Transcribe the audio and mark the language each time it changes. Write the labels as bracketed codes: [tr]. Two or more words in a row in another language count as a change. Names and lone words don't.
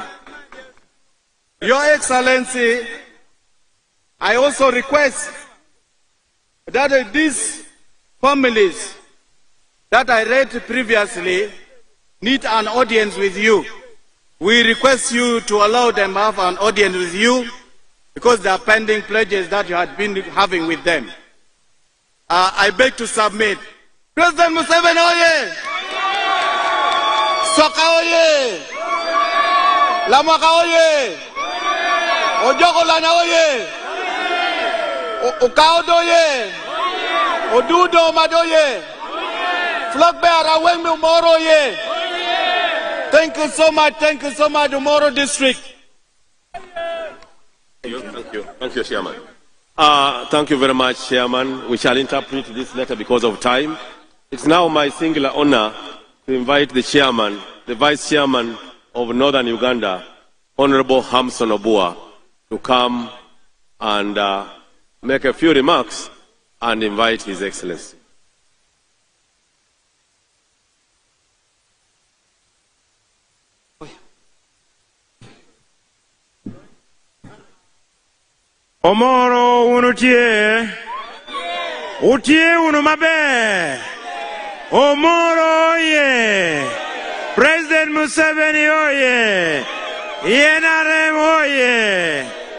[en] Your Excellency, I also request that these families that I read previously need an audience with you. We request you to allow them to have an audience with you because there are pending pledges that you had been having with them. I beg to submit. President Museveni oye! Soka oye! Lamaka oye! Ojoko lana oye! Ukaodo oye! Odudo madoye! Flockbearer Wengmi Omoro oye! Thank you so much, Omoro District. Thank you, Chairman. Thank you very much, Chairman. We shall interpret this letter because of time. It's now my singular honor to invite the Chairman, the Vice Chairman of Northern Uganda, Honorable Hamson Obua, to come and make a few remarks and invite His Excellency. [ach] Omoro unutie, utie unumabe, Omoro oye, President Museveni oye, NRM oye.